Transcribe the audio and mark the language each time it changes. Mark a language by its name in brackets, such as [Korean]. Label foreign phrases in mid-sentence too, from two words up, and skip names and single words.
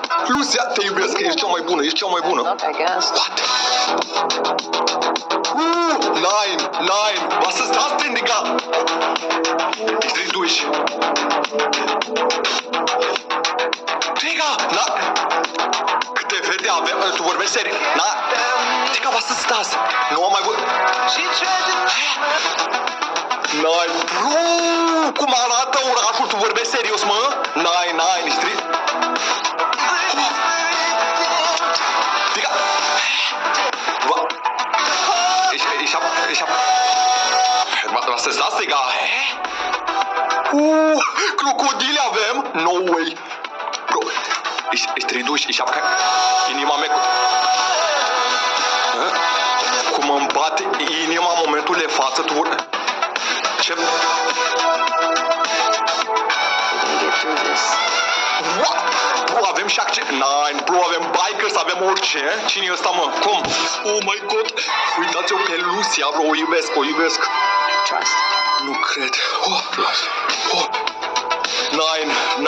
[Romanian] Lucia, te iubesc, ești cea mai bună, ești cea mai bună. [English] Look, I guess. What? [German] Nein, was ist das denn, Digga? Ich dreh durch. Digga, na... [Romanian] Câte fete avem? Tu vorbești serios? Na... [German] Digga, was ist das? [Romanian] Nu am mai văzut... Nein, bro! Cum arată orașul? Tu vorbești serios, mă? [German] Nein, ich dreh... Digga! Ich hab... Was ist das, Digga? Hä? [Romanian] Crocodile avem? [English] No way! [Romanian] Bro, [German] ich dreh durch, ich hab kein... [Romanian] Inima mea... Cum îmi bate inima în momentul de față, tu... Ce... [English] We're gonna get through this. What? Bro, [Romanian] avem și accent... Nein, bro, avem bikers, avem orice. Cine e ăsta, mă? Cum? [English] Oh my god! [Romanian] Uitați-o pe Lucia, bro, o iubesc. Trust. Nu cred. Nein.